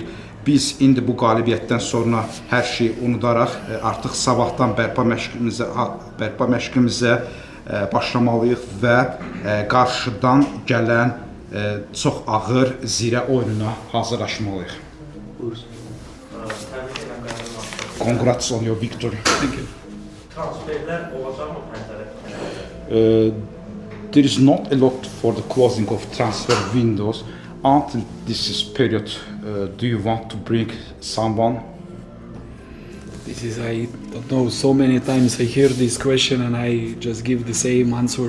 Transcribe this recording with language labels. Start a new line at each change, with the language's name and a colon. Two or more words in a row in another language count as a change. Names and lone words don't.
Azerbaijani: Biz indi bu qalibiyyətdən sonra hər şeyi unudaraq artıq sabahdan bərpa məşqimizə başlamalıyıq və qarşıdan gələn çox ağır zirə oyununa hazırlaşmalıyıq.
English: Congrats on your victory. Thank you.
Azerbaijani: Transferlər olacaqmı pəncərə?
English: There is not a lot for the closing of transfer windows. Until this period, do you want to bring someone? I don't know, so many times I hear this question and I just give the same answer.